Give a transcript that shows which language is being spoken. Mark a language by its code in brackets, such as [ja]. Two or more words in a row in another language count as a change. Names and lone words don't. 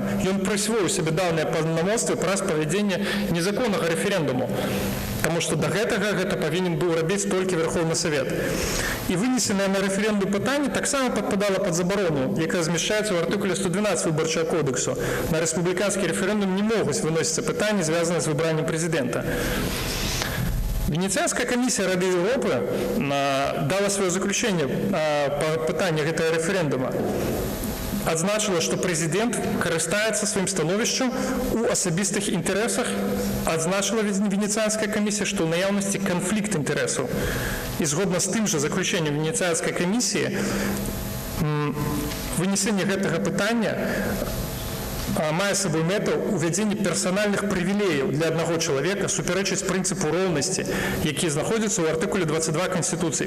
[be] Ён прысвоіў сабе даўныя паўнамоцтвы праз правядзенне незаконнага рэферэндуму, таму што да гэтага гэта павінен быў рабіць толькі [ru] Верховны Совет. [be] І вынесенае на рэферэндум пытанне таксама падпадала пад забарону, якая змяшчаецца ў артыкуле 112 выбарчага кодексу. На рэспубліканскі рэферэндум не могуць выносіцца пытанні, звязаныя з выбраннем прэзідэнта. [ru] Венецианская комиссия Рады Европы дала свое заключение по пытанию этого референдума. [be] Адзначила, [ru] что президент [be] карыстаецца сваім становішчам у асабістых інтарэсах. Адзначила [ru] Венецианская комиссия, [be] что ў наяўнасці канфлікт інтарэсаў. І згодна з тым жа заключеннем [ru] Венецианской комиссии [be] вынесенне гэтага пытання мае сабой мэту увядзення персанальных прывілеяў для аднаго чалавека, супярэчыць прынцыпу роўнасці, які знаходзіцца ў артыкуле 22 Канстытуцыі.